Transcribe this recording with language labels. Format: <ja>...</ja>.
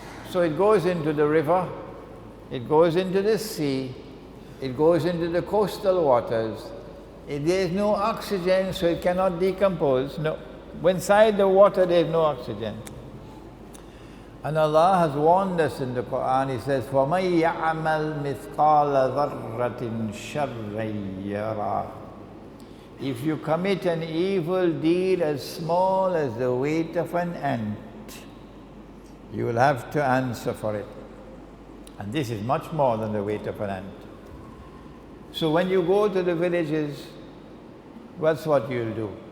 <en>So it goes into the river, it goes into the sea, it goes into the coastal waters. There is no oxygen, so it cannot decompose. No, inside the water there is no oxygen. And Allah has warned us in the Quran. He says,</en> <ar>وَمَن يَعْمَلْ مِثْقَالَ ذَرَّةٍ شَرًّا يَرَهُ.</ar> <en>If you commit an evil deed as small as the weight of an ant, you will have to answer for it. And this is much more than the weight of an ant. So when you go to the villages, what's what you'll do?</en>